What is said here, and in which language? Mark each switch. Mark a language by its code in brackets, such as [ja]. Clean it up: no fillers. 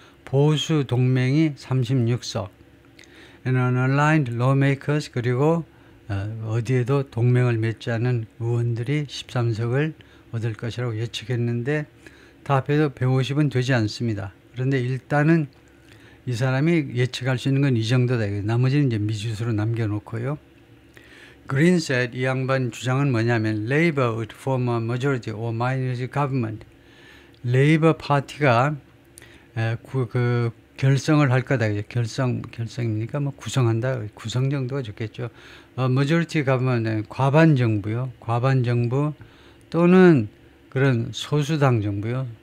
[ko] 보수 동맹이 36석. [en] And unaligned lawmakers, [ko] 그리고 어디에도 동맹을 맺지 않은 의원들이 13석을 얻을 것이라고 예측했는데 다 합해도 150은 되지 않습니다. 그런데 일단은 이 사람이 예측할 수 있는 건 이 정도다. 나머지는 이제 미지수로 남겨놓고요. [en] Green said, [ko] 이 양반 주장은 뭐냐면 [en] Labour would form a majority or minority government. [ko] 레이버 파티가 그 결성을 할 거다. 결성입니까? 뭐 구성한다. 구성 정도가 좋겠죠. [en] majority government, [ko] 과반 정부요. 과반 정부 또는 그런 소수당 정부요.